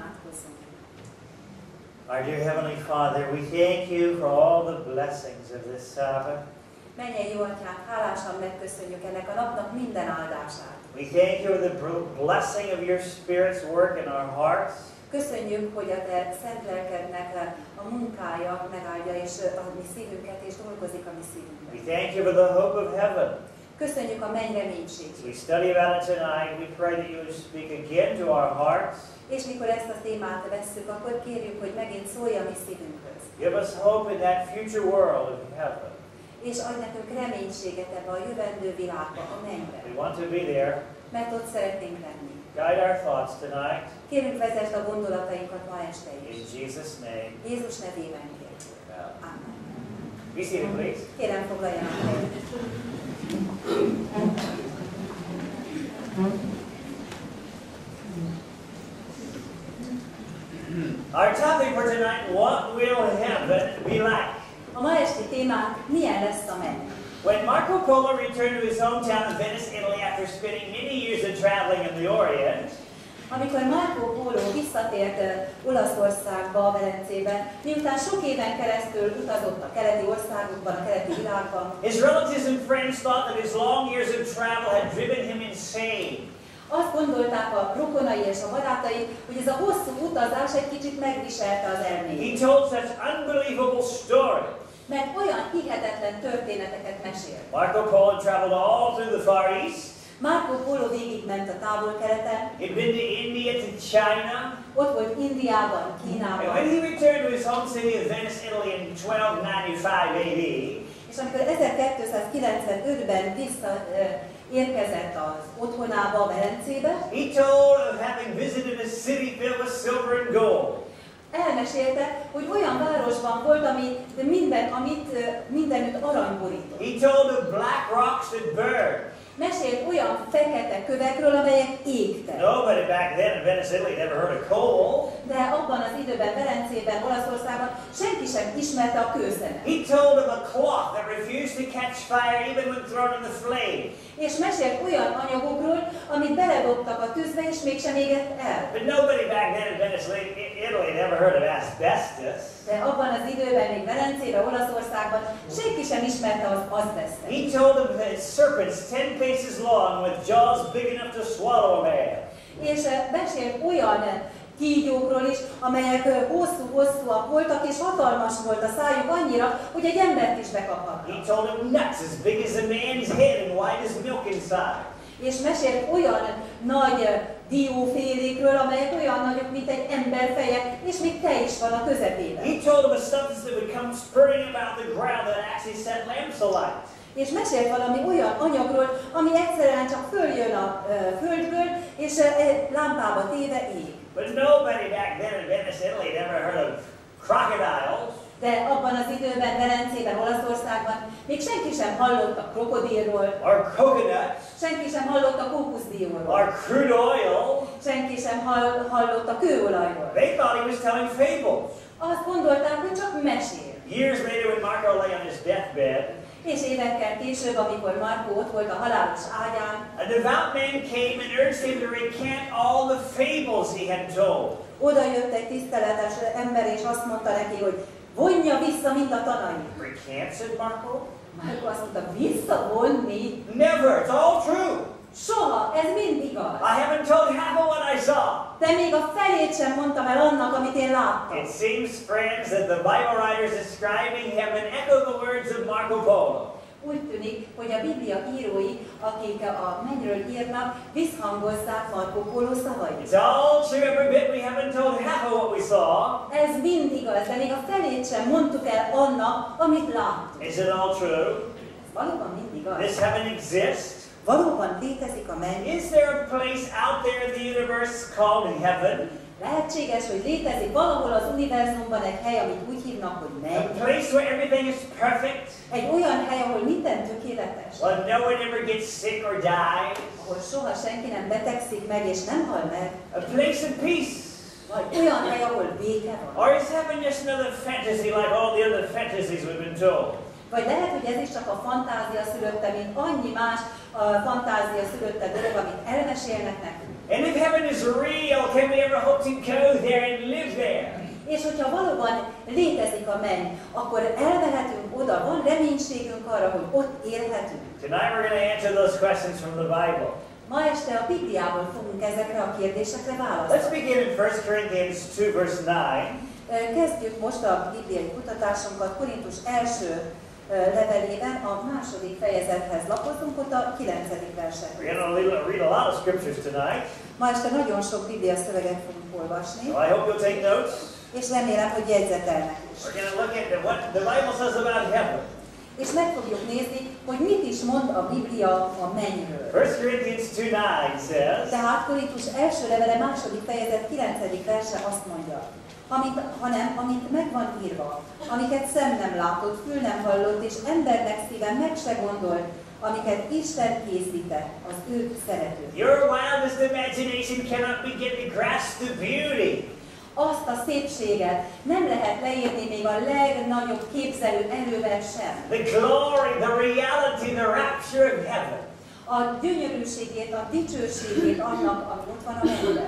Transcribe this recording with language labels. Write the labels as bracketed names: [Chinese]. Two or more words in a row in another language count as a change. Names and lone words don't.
[Hungarian] imádkozzunk. [English] Our dear Heavenly Father, we thank you for all the blessings of this Sabbath. [Hungarian] Mennyei jó atyánk, hálásan megköszönjük ennek a napnak minden áldását. [English] We thank you for the blessing of your Spirit's work in our hearts. [Hungarian] Köszönjük, hogy a te szent lelkednek a munkája megáldja és a mi szívünket, és dolgozik a mi szívünkben. [English] We thank you for the hope of heaven. [Hungarian] Köszönjük a menny reménységét. [English] We study about it tonight. We pray that you would speak again to our hearts. [Hungarian] És mikor ezt a témát vesszük, akkor kérjük, hogy megint szólj a mi szívünkhöz. [English] Give us hope in that future world of heaven. [Hungarian] És adj nekünk reménységet ebbe a jövendő világba, a mennybe. [English] We want to be there. [Hungarian] Mert ott szeretnénk lenni. [English] Guide our thoughts tonight. [Hungarian] Kérünk, vezesd a gondolatainkat ma este is. [English] In Jesus' name. [Hungarian] Jézus nevében kérjük. [English] Amen. Be seated, please. [Hungarian] Kérem, foglaljanak helyet. [English] Our topic for tonight, what will heaven be like? [Hungarian] A ma esti témánk, milyen lesz a menny? [English] When Marco Polo returned to his hometown of Venice, Italy, after spending many years of traveling in the Orient, [Hungarian] amikor Marco Polo visszatért Olaszországba, Velencébe, miután sok éven keresztül utazott a keleti országokban, a keleti világban, [English] his relatives and friends thought that his long years of travel had driven him insane. [Hungarian] azt gondolták a rokonai és a barátai, hogy ez a hosszú utazás egy kicsit megviselte az elmét. [English] He told such unbelievable stories. [Hungarian] Mert olyan hihetetlen történeteket mesélt. [English] Marco Polo traveled all through the Far East. [Hungarian] Marco Polo végigment a távol-keleten. [English] He'd been to India, to China. [Hungarian] Ott volt Indiában, Kínában. [English] And when he returned to his home city of Venice, Italy in 1295 AD, [Hungarian] és amikor 1295-ben visszaérkezett az otthonába, a Velencébe, [English] he told of having visited a city filled with silver and gold. [Hungarian] elmesélte, hogy olyan városban volt, amit mindenütt arany borított. [English] He told of black rocks that burned. [Hungarian] Mesélt olyan fekete kövekről, amelyek égtek. [English] Nobody back then in Venice, Italy never heard of coal. [Hungarian] De abban az időben, Velencében, Olaszországban senki sem ismerte a kőszemet. [English] He told of a cloth that refused to catch fire even when thrown in the flame. [Hungarian] És mesélt olyan anyagokról, amit beledobtak a tűzbe, és mégsem égett el. [English] But nobody back then in Venice, Italy never heard of asbestos. [Hungarian] De abban az időben, még Velencében, Olaszországban senki sem ismerte az azbesztet. [English] He told them that serpents 10 paces long with jaws big enough to swallow a man. [Hungarian] És mesélt olyan kígyókról is, amelyek hosszú-hosszúak voltak, és hatalmas volt a szájuk annyira, hogy egy embert is bekaphatnak. [English] He told them nuts as big as a man's head and white as milk inside. [Hungarian] És mesélt olyan nagy diófélékről, amelyek olyan nagyok, mint egy ember feje, és még tej is van a közepében. [English] He told them a substance that would come spurting about the ground that actually set lamps alight. [Hungarian] És mesélt valami olyan anyagról, ami egyszerűen csak följön a földből, és lámpába téve ég. [English] But nobody back then in Venice, Italy never heard of crocodiles. [Hungarian] De abban az időben, Velencében, Olaszországban még senki sem hallott a krokodilról, [English] or coconuts, [Hungarian] senki sem hallott a kókuszdióról, [English] or crude oil. [Hungarian] senki sem hallott a kőolajról. [English] They thought he was telling fables. [Hungarian] Azt gondolták, hogy csak mesél. [English] Years later, when Marco lay on his deathbed, [Hungarian] És évekkel később, amikor Marco ott volt a halálos ágyán, [English] a devout man came and urged him to recant all the fables he had told. [Hungarian] oda jött egy tiszteletes ember, és azt mondta neki, hogy vonja vissza mind a tanait. [English] Recant, said Marco? [Hungarian] Marco azt mondta, visszavonni? [English] Never, it's all true. [Hungarian] Soha, ez mind igaz. [English] I haven't told half of what I saw. [Hungarian] De még a felét sem mondtam el annak, amit én láttam. [English] It seems, friends, that the Bible writers describing heaven echo the words of Marco Polo. [Hungarian] Úgy tűnik, hogy a Biblia írói, akik a mennyről írnak, visszhangozzák Marco Polo szavait. [English] It's all true, every bit. We haven't told half of what we saw. [Hungarian] Ez mind igaz, de még a felét sem mondtuk el annak, amit láttuk. [English] Is it all true? [Hungarian] Ez valóban mind igaz. [English] Does heaven exist? [Hungarian] Valóban létezik a menny? [English] Is there a place out there in the universe called heaven? [Hungarian] Lehetséges, hogy létezik valahol az univerzumban egy hely, amit úgy hívnak, hogy menny. [English] A place where everything is perfect? [Hungarian] Egy olyan hely, ahol minden tökéletes. [English] Where no one ever gets sick or dies? [Hungarian] Ahol soha senki nem betegszik meg és nem hal meg. [English] A place of peace? [Hungarian] Vagy olyan hely, ahol béke van. [English] Or is heaven just another fantasy like all the other fantasies we've been told? [Hungarian] Vagy lehet, hogy ez is csak a fantázia szülötte, mint annyi más fantázia szülötte dolog, amit elmesélnek nekünk. [English] And if heaven is real, can we ever hope to go there and live there? [Hungarian] És hogyha valóban létezik a menny, akkor elmehetünk oda, van reménységünk arra, hogy ott élhetünk. [English] Tonight we're going to answer those questions from the Bible. [Hungarian] Ma este a Bibliából fogunk ezekre a kérdésekre [English] Let's [Hungarian] válaszolni. [English] begin in 1 Corinthians 2, verse 9. [Hungarian] Kezdjük most a bibliai kutatásunkat Korintus első levelében, a második fejezethez lapozunk, ott a 9. verset. [English] We're going to read a lot of scriptures tonight. [Hungarian] Ma este nagyon sok biblia szöveget fogunk olvasni, [English] So I hope you'll take notes. [Hungarian] és remélem, hogy jegyzetelnek is. [English] We're going to look at what the Bible says about heaven. [Hungarian] És meg fogjuk nézni, hogy mit is mond a Biblia a mennyről. [English] 1 Corinthians 2:9 says, [Hungarian] Tehát Korintus első levele második fejezet 9. verse azt mondja, amit meg van írva, amiket szem nem látott, fül nem hallott, és embernek szíve meg se gondolt, amiket Isten készített az ő szeretők. [English] your wildest imagination cannot begin to grasp the beauty. [Hungarian] Azt a szépséget nem lehet leírni még a legnagyobb képzelő erővel sem. [English] The glory, the reality, the rapture of heaven. [Hungarian] A gyönyörűségét, a dicsőségét annak, ami ott van a mennyben.